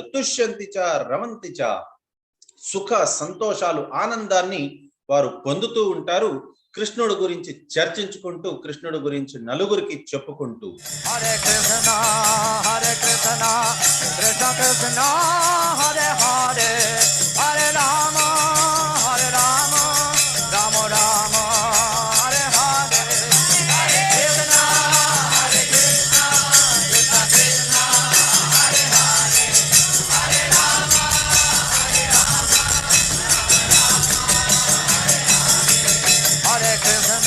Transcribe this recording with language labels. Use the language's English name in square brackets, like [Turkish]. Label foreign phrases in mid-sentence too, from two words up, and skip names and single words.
[Sanskrit] తుష్యంతి చ రమంతి చ. [Telugu] సుఖ సంతోషాలు, ఆనందాన్ని వారు పొందుతూ ఉంటారు. కృష్ణుడి గురించి చర్చించుకుంటూ, కృష్ణుడి గురించి నలుగురికి చెప్పుకుంటూ. [Sanskrit] హరే కృష్ణ హరే కృష్ణ కృష్ణ కృష్ణ హరే హరే హరే రామ హరే రామ రామ రామ హరే హరే హరే కృష్ణ హరే కృష్ణ కృష్ణ కృష్ణ హరే హరే హరే రామ హరే రామ హరే కృష్ణ